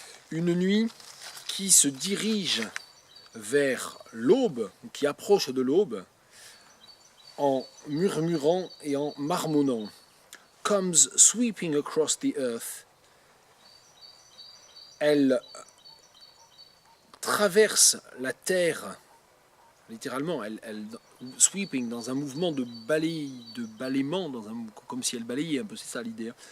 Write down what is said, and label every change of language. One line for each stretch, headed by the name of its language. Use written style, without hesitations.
French: Une nuit qui se dirige vers l'aube, qui approche de l'aube, en murmurant et en marmonnant.
English: Comes sweeping across the earth.
French: Elle traverse la terre, littéralement, elle sweeping dans un mouvement de balayement, comme si elle balayait un peu, c'est ça l'idée. Hein.